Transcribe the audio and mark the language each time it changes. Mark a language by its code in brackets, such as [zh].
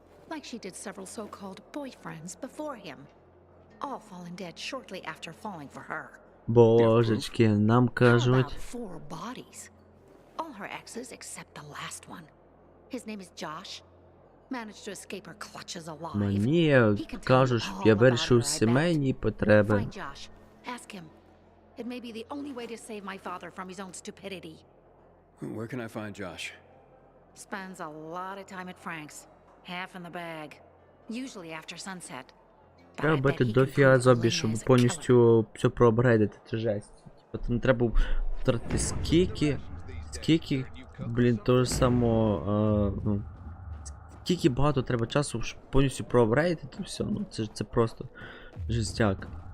[en] Like she did several so-called boyfriends before him, all falling dead shortly after falling for her. [uk] Божечки, нам кажуть. [en] How about 4 bodies? All her exes except the last one. His name is Josh. Managed to escape her clutches alive. [uk] Мені кажуть, щоб я вирішив сімейні потреби. [en] Find Josh. Ask him. It may be the only way to save my father from his own stupidity. Where can I find Josh? Spends a lot of time at Frank's. Half in the bag. Usually after sunset. [uk] Треба бити дофіга зомбі, щоб повністю все проапгрейдити, це жесть. Типа там треба втратити скільки, блін, того ж самого, ну, скільки багато треба часу, щоб повністю проапгрейдити все, ну це просто жестяк.